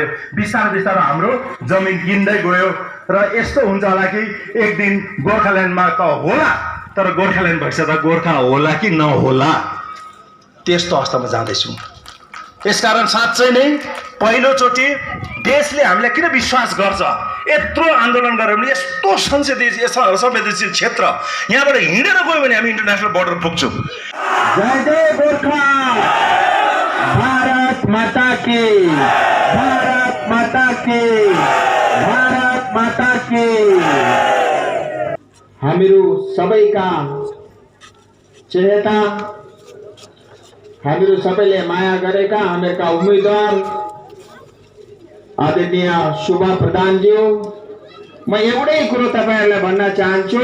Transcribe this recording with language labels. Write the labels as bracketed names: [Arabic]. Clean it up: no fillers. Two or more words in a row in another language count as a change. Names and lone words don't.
[Nepali] बिस्तारै बिस्तारै हाम्रो जमिन किन्दै गयो। र यस्तो हुन्छ होला कि एक दिन गोर्खाल्यान्डमा त होला, तर गोर्खाल्यान्ड भइसक्दा त गोर्खा होला कि नहोला, त्यस्तो अवस्थामा जाँदैछौँ। यसकारण साँच्चै नै पहिलोचोटि देशले हामीलाई किन विश्वास गर्छ? यत्रो आन्दोलन गऱ्यो भने, यस्तो संवेदनशील क्षेत्र यहाँबाट हिँडेर गयो भने हामी [English] international border [Nepali] पुग्छौँ। जय जय गोर्खा, [Hindi] भारत माता की, भारत माता की, भारत माता की। [Nepali] हामीहरू सबैका चेता, हामीहरू सबैले माया गरेका हामीहरूका उम्मेदवार आदरणीय शोभा प्रधानज्यू, म एउटै कुरो तपाईहरुलाई भन्न चाहन्छु।